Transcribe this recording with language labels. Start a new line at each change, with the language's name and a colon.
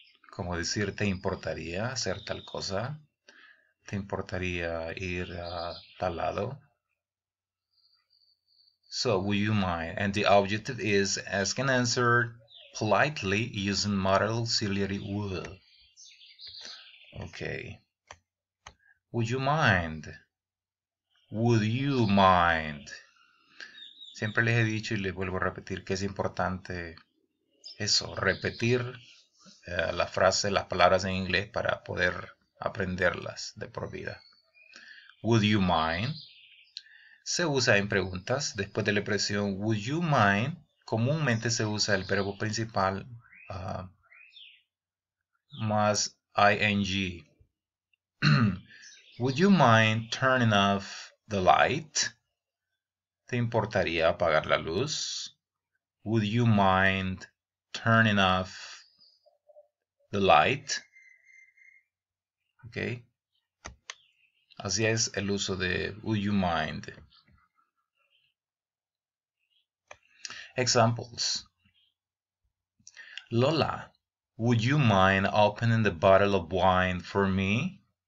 Spanish: Como decir, ¿te importaría hacer tal cosa? ¿Te importaría ir a tal lado?
English: So, would you mind? And the objective is ask and answer politely using modal auxiliary would. Okay. Would you mind? Would you mind?
Spanish: Siempre les he dicho y les vuelvo a repetir que es importante eso, repetir la frase, las palabras en inglés para poder aprenderlas de por vida.
English: Would you mind?
Spanish: Se usa en preguntas. Después de la expresión
English: would you mind,
Spanish: comúnmente se usa el verbo principal más ing.
English: Would you mind turning off the light?
Spanish: ¿Te importaría apagar la luz?
English: Would you mind turning off the light? Ok.
Spanish: Así es el uso de
English: would you mind. Examples. Lola, would you mind opening the bottle of wine for me?